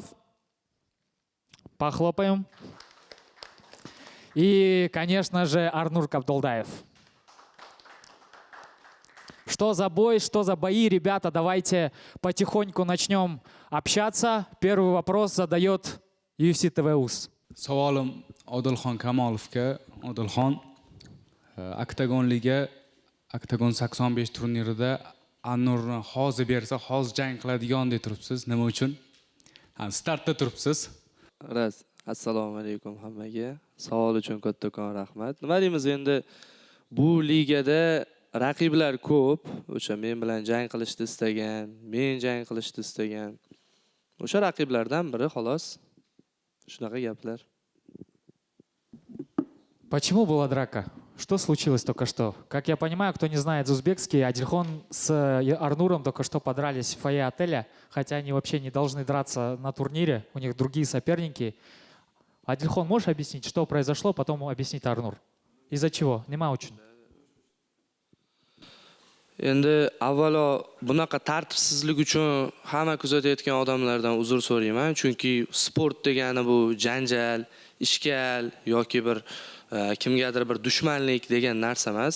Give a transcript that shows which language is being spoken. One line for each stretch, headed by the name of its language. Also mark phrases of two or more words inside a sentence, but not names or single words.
Russian: Похлопаем. И, конечно же, Арнур Кабдолдаев. Что за бой, что за бои, ребята, давайте потихоньку начнем общаться. Первый вопрос задает UFC TV Uz.
Uzbek: Savolim Odilxon Kamolovga. Odilxon, Oktagon Liga, Oktagon 85 turnirida Arnurni hozir bersa, hozir jang qiladigan deb turibsiz. Nima uchun? Startda turibsiz. Raz, assalomu alaykum hammaga. Savol uchun kattakon rahmat. Nima deymiz endi bu ligada raqiblar ko'p. O'sha men bilan jang qilishni istagan, men jang qilishni istagan. O'sha raqiblardan biri xolos. Shunaqa gaplar.
Russian: Почему была драка? Что случилось только что? Как я понимаю, кто не знает узбекский, Адильхон с Арнуром только что подрались в фойе отеля, хотя они вообще не должны драться на турнире, у них другие соперники. Адильхон, можешь объяснить, что произошло, потом объяснить Арнур? Из-за чего? Нема очень.
Uzbek: Endi avvalo bunaqa tartibsizlik uchun hamma kuzatayotgan odamlardan uzr so'rayman, chunki sport degani bu janjal, ishkal yoki bir kimgadir bir dushmanlik degan narsa emas.